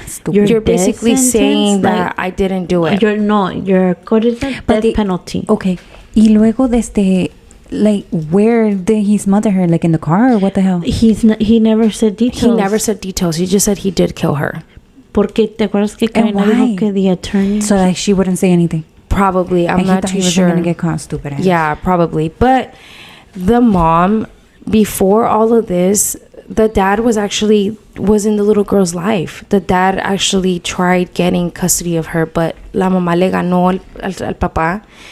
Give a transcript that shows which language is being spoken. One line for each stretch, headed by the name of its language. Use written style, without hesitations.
English: You're basically saying that I didn't do it. What is that? Death penalty. Okay.
Spanish: Y luego
English: like, where did he smother her? Like, in the car or what the hell? He never said details. He never said details. He just said he did kill her.
Spanish: Porque te acuerdas que Karina dijo que
English: the attorney... So that she wouldn't say anything? Probably. I'm not too sure. He was going to get caught, stupid ass. Yeah, probably. But the mom, before all of this, the dad was in the little girl's life. The dad actually tried getting custody of her, but
Spanish: la mamá le ganó al papá.